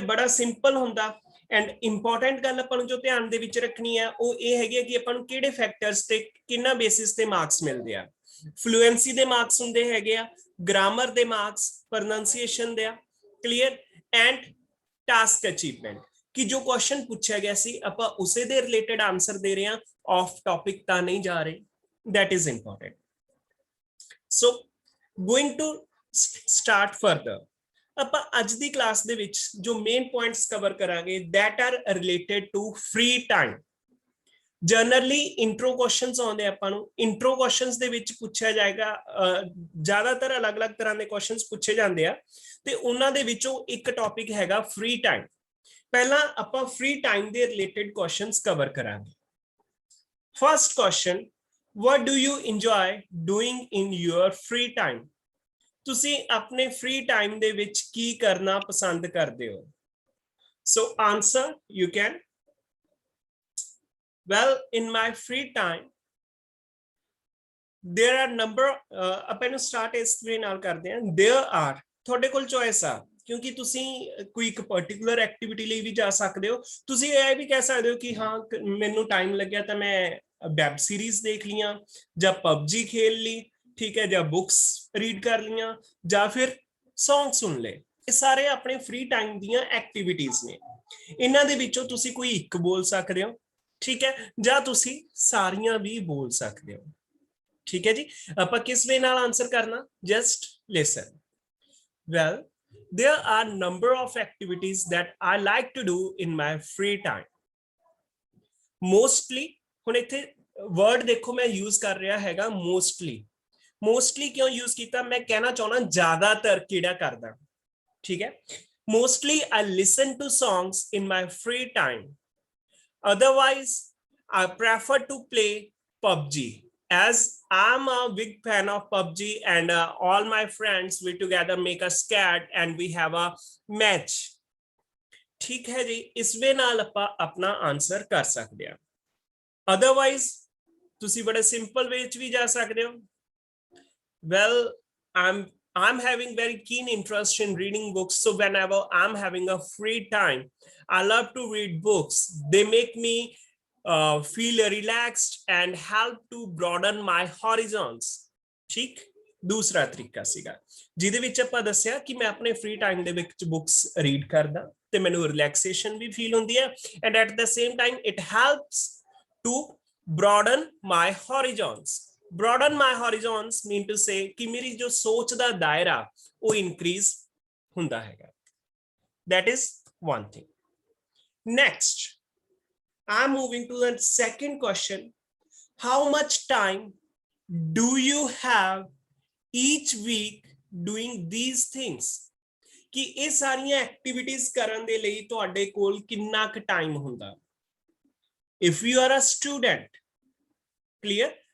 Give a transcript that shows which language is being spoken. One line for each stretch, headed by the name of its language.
Punjabi: ਬੜਾ ਸਿੰਪਲ ਹੁੰਦਾ। And important ਗੱਲ ਆਪਾਂ ਨੂੰ ਜੋ ਧਿਆਨ ਦੇ ਵਿੱਚ ਰੱਖਣੀ ਆ ਉਹ ਇਹ ਹੈਗੀ ਆ ਕਿ ਆਪਾਂ ਨੂੰ ਕਿਹੜੇ ਫੈਕਟਰਸ ਤੇ ਕਿੰਨਾ ਬੇਸਿਸ ਤੇ ਮਾਰਕਸ ਮਿਲਦੇ ਆ। ਫਲੂਐਂਸੀ ਦੇ ਮਾਰਕਸ ਹੁੰਦੇ ਹੈਗੇ ਆ, ਗ੍ਰਾਮਰ ਦੇ ਮਾਰਕਸ, ਪ੍ਰੋਨੰਸੀਏਸ਼ਨ ਦੇ ਆ, ਕਲੀਅਰ, ਐਂਡ ਟਾਸਕ ਅਚੀਵਮੈਂਟ, ਕਿ ਜੋ ਕੁਐਸਚਨ ਪੁੱਛਿਆ ਗਿਆ ਸੀ ਆਪਾਂ ਉਸੇ ਦੇ ਰਿਲੇਟਡ ਆਨਸਰ ਦੇ ਰਹੇ ਹਾਂ, ਆਫ ਟੌਪਿਕ ਤਾਂ ਨਹੀਂ ਜਾ ਰਹੇ।
English: that is important. So going to start further,
Punjabi: ਆਪਾਂ ਅੱਜ ਦੀ ਕਲਾਸ ਦੇ ਵਿੱਚ ਜੋ ਮੇਨ ਪੁਆਇੰਟਸ ਕਵਰ ਕਰਾਂਗੇ
English: that are related to free time.
Punjabi: Generally intro questions ਆਉਂਦੇ ਆਪਾਂ ਨੂੰ, ਇੰਟਰੋ ਕੁਐਸਚਨਸ ਦੇ ਵਿੱਚ ਪੁੱਛਿਆ ਜਾਏਗਾ, ਜ਼ਿਆਦਾਤਰ ਅਲੱਗ-ਅਲੱਗ ਤਰ੍ਹਾਂ ਦੇ ਕੁਐਸਚਨਸ ਪੁੱਛੇ ਜਾਂਦੇ ਆ ਤੇ ਉਹਨਾਂ ਦੇ ਵਿੱਚੋਂ ਇੱਕ ਟੌਪਿਕ ਹੈਗਾ ਫ੍ਰੀ ਟਾਈਮ। ਪਹਿਲਾਂ ਆਪਾਂ ਫ੍ਰੀ ਟਾਈਮ ਦੇ ਰਿਲੇਟਡ ਕੁਐਸਚਨਸ ਕਵਰ ਕਰਾਂਗੇ।
English: First question, what do you enjoy doing in your free time?
Punjabi: ਤੁਸੀਂ ਆਪਣੇ ਫ੍ਰੀ ਟਾਈਮ ਦੇ ਵਿੱਚ ਕੀ ਕਰਨਾ ਪਸੰਦ ਕਰਦੇ ਹੋ?
English: So answer you can. Well, in my free time there are number
Punjabi: ਆਪਾਂ ਨੂੰ ਸਟਾਰਟ ਇਸ ਵੇ ਨਾਲ ਕਰਦੇ ਹਾਂ। there are, ਤੁਹਾਡੇ ਕੋਲ ਚੋਇਸ ਆ, ਕਿਉਂਕਿ ਤੁਸੀਂ ਕੋਈ ਇੱਕ ਪਾਰਟਿਕੂਲਰ ਐਕਟੀਵਿਟੀ ਲਈ ਵੀ ਜਾ ਸਕਦੇ ਹੋ। ਤੁਸੀਂ ਇਹ ਵੀ ਕਹਿ ਸਕਦੇ ਹੋ ਕਿ ਹਾਂ ਮੈਨੂੰ ਟਾਈਮ ਲੱਗਿਆ ਤਾਂ ਮੈਂ ਵੈਬ ਸੀਰੀਜ਼ ਦੇਖ ਲੀਆਂ ਜਾਂ ਪਬਜੀ ਖੇਲ ਲਈ, ਠੀਕ ਹੈ, ਜਾਂ ਬੁੱਕਸ ਰੀਡ ਕਰ ਲੀਆਂ ਜਾਂ ਫਿਰ ਸੌਂਗ ਸੁਣ ਲਏ। ਇਹ ਸਾਰੇ ਆਪਣੇ ਫ੍ਰੀ ਟਾਈਮ ਦੀਆਂ ਐਕਟੀਵਿਟੀਜ਼ ਨੇ। ਇਹਨਾਂ ਦੇ ਵਿੱਚੋਂ ਤੁਸੀਂ ਕੋਈ ਇੱਕ ਬੋਲ ਸਕਦੇ ਹੋ, ਠੀਕ ਹੈ, ਜਾਂ ਤੁਸੀਂ ਸਾਰੀਆਂ ਵੀ ਬੋਲ ਸਕਦੇ ਹੋ, ਠੀਕ ਹੈ ਜੀ। ਆਪਾਂ ਕਿਸ ਵੇ ਨਾਲ ਆਨਸਰ ਕਰਨਾ, just ਲਿਸਨ।
English: well, there are number of activities that I like to do in my free time.
Punjabi: Mostly, ਹੁਣ ਇੱਥੇ word ਦੇਖੋ ਮੈਂ use ਕਰ ਰਿਹਾ ਹੈਗਾ mostly। mostly ਕਿਉਂ use ਕੀਤਾ? ਮੈਂ ਕਹਿਣਾ ਚਾਹੁੰਦਾ ਜ਼ਿਆਦਾਤਰ ਕਿਹੜਾ ਕਰਦਾ, ਠੀਕ ਹੈ।
English: mostly I listen to songs in my free time. Otherwise I prefer to play PUBG, as I'm a big fan of PUBG and all my friends we together make a squad and we have a match,
Hindi: ठीक है जी। इस वे नाल ਆਪਾਂ अपना answer कर सकते हैं।
Punjabi: Otherwise ਤੁਸੀਂ बड़े simple way ਚ ਵੀ ਜਾ ਸਕਦੇ ਹੋ।
English: well, I'm having very keen interest in reading books, so whenever I'm having a free time I love to read books. They make me feel relaxed and help to broaden my horizons, ठीक।
Hindi: दूसरा तरीका
Punjabi: ਸੀਗਾ ਜਿਹਦੇ ਵਿੱਚ ਆਪਾਂ ਦੱਸਿਆ ਕਿ ਮੈਂ ਆਪਣੇ ਫ੍ਰੀ ਟਾਈਮ ਦੇ ਵਿੱਚ ਬੁੱਕਸ ਰੀਡ ਕਰਦਾ ਤੇ ਮੈਨੂੰ ਰਿਲੈਕਸੇਸ਼ਨ ਵੀ ਫੀਲ ਹੁੰਦੀ ਹੈ,
English: and at the same time it helps to broaden my horizons. broaden my horizons mean to say
Punjabi: ਕਿ ਮੇਰੀ ਜੋ ਸੋਚ ਦਾ ਦਾਇਰਾ ਉਹ ਇਨਕਰੀਜ਼ ਹੁੰਦਾ ਹੈਗਾ।
English: that is one thing. next, I'm moving to the second question. How much time do you have each week doing these things?
Punjabi: कि ਇਹ ਸਾਰੀਆਂ ਐਕਟੀਵਿਟੀਜ਼ ਕਰਨ ਦੇ ਲਈ ਤੁਹਾਡੇ ਕੋਲ ਕਿੰਨਾ ਕੁ ਟਾਈਮ ਹੁੰਦਾ?
English: If you are a student, clear?